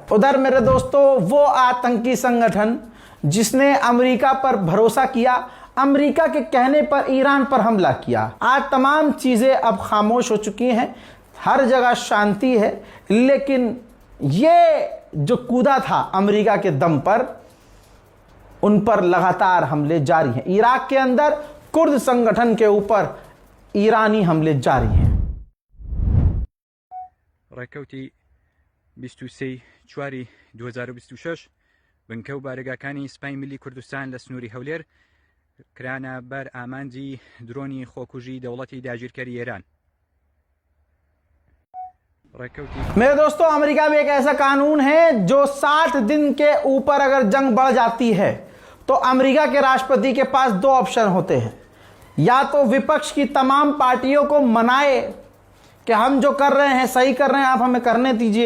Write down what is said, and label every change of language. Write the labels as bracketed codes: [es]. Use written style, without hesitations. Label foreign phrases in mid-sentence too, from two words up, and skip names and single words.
[hi] उधर मेरे दोस्तों, वो आतंकी संगठन जिसने अमेरिका पर भरोसा किया, अमेरिका के कहने पर ईरान पर हमला किया, आज तमाम चीजें अब खामोश हो चुकी हैं, हर जगह शांति है। लेकिन ये जो कूदा था अमेरिका के दम पर, उन पर लगातार हमले जारी हैं। इराक के अंदर कुर्द संगठन के ऊपर ईरानी हमले जारी हैं। [ckb] ڕێکەوتی 23 2026 بنکەو بارگاکانی سپای ملی کوردستان لە سنووری هەولێر کرانە بەر ئامانجی درۆنی خۆکوژی دەوڵەتی داگیرکەری ئێران. [hi] मेरे दोस्तों, अमेरिका में एक ऐसा कानून है जो 60 दिन के ऊपर अगर जंग बढ़ जाती है तो अमेरिका के राष्ट्रपति के पास दो ऑप्शन होते हैं। या तो विपक्ष की तमाम पार्टियों को मनाए कि हम जो कर रहे हैं सही कर रहे हैं, आप हमें करने दीजिए।